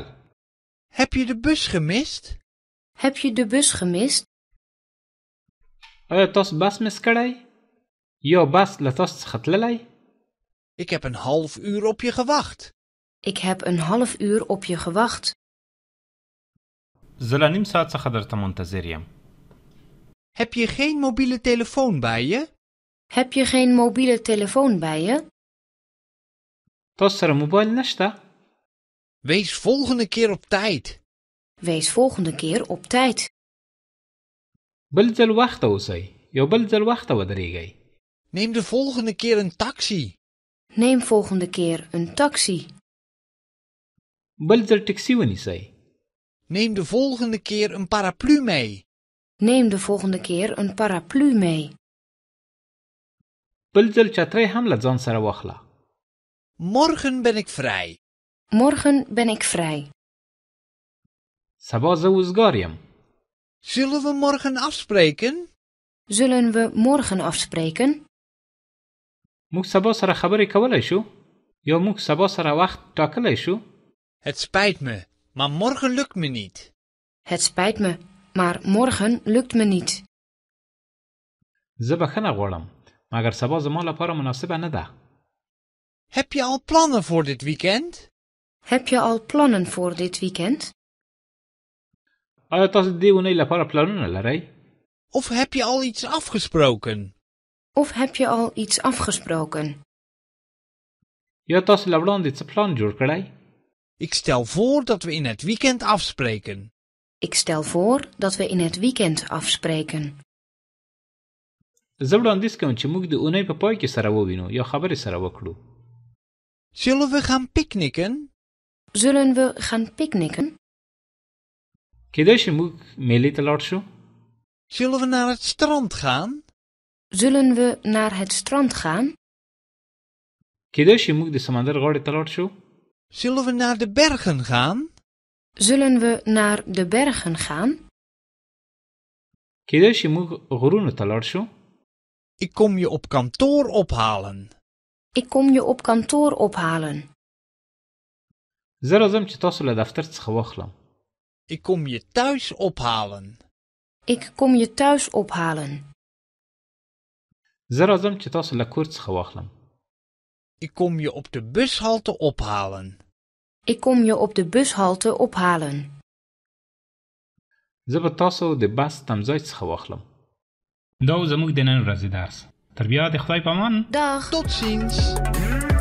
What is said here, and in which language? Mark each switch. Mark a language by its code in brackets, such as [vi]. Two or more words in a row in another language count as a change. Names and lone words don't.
[nl] Heb je de bus gemist? Heb je de bus gemist? [ps] آیا تاسو بس مس کړی یا بس له تاسو څخه تللی؟ [nl] Ik heb een half uur op je gewacht. Ik heb een half uur op je gewacht. [ps] زه له نیم ساعت څخه درته منتظر یم. [nl] Heb je geen mobiele telefoon bij je? Heb je geen mobiele telefoon bij je? [ps] تاسو سره موبایل نشته؟ [nl] Wees volgende keer op tijd. Wees volgende keer op tijd. [ps] بل ځل وخته اوسئ یو بل ځل وخته ودرېږئ. [nl] Neem de volgende keer een taxi. Neem volgende keer een taxi. [ps] بل ځل ټکسي ونیسئ. [nl] Neem de volgende keer een paraplu mee. Neem de volgende keer een paraplu mee. [ps] بل ځل چترۍ هم له ځان سره واخله. [nl] Morgen ben ik vrij. Morgen ben ik vrij. [ps] سبا زه وزګار یم. [nl] Zullen we morgen afspreken? Zullen we morgen afspreken? [ps] موږ سبا سره خبرې کولی شو یا موږ سبا سره وخت ټاکلی شو؟ [nl] Het spijt me, maar morgen lukt me niet. Het spijt me, maar morgen lukt me niet. [ps] زه بخښنه غواړم مګر سبا زما لپاره مناسبه نه ده. [nl] Heb je al plannen voor dit weekend? Heb je al plannen voor dit weekend? [ps] آیا تاسو د دې اونۍ لپاره پلانونه لرئ؟ [nl] Of heb je al iets afgesproken? Of heb je al iets afgesproken? [ps] یا تاسو له وړاندې څه پلان جوړ کړی؟ [nl] Ik stel voor dat we in het weekend afspreken. Ik stel voor dat we in het weekend afspreken. [ps] زه وړاندیز کوم چې موږ د اونۍ په پای کې سره ووینو یا خبرې سره وکړو. [nl] Zullen we gaan picknicken? Zullen we gaan picknicken? [ps] کېدای شي موږ میلې ته لاړ شو. [nl] Zullen we naar het strand gaan? Zullen we naar het strand gaan? [ps] کېدای شي موږ د سمندر غاړې ته لاړ شو. [nl] Zullen we naar de bergen gaan? Zullen we naar de bergen gaan? [ps] کېدای شي موږ غرونو ته لاړ شو. [nl] Ik kom je op kantoor ophalen. Ik kom je op kantoor ophalen. [ps] زه راځم چې تاسو له دفتر څخه واخلم. [nl] Ik kom je thuis ophalen. Ik kom je thuis ophalen. [ps] زه راځم چې تاسو له کور څخه واخلم. [nl] Ik kom je op de bushalte ophalen. Ik kom je op de bushalte ophalen. [ps] زه به تاسو د بس تمځای څخه واخلم. دا و زموږ د نن ورځې درس. تر بیا د خدای په امان. [nl] Dag. Tot ziens.